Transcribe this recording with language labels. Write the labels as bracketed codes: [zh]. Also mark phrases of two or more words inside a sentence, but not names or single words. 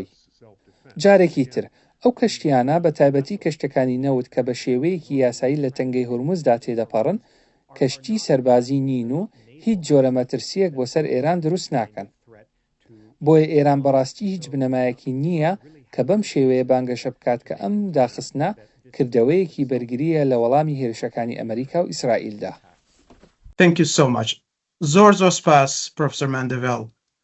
[ckb] جارێکی تر ئەو کەشتیانە بە تایبەتی کەشتەکانی نەوت کە بە شێوەیەکی یاسایی لە تەنگەی هورموزدا تێدەپەڕن کەشتی سەربازی نین و هیچ جۆرە مەترسیەک بۆ سەر ئێران دروست ناکەن. بۆیە ئێران بەڕاستی هیچ بنەمایەکی نییە کە بەم شێوەیە بانگەشە بکات کە ئەم داخستنە کردەوەیەکی بەرگریە لە وەڵامی هێرشەکانی ئەمریکا و ئیسرائیلدا. [en] Thank you so much. [ckb] زۆر سپاس پرۆفسەر ماندەڤێڵ.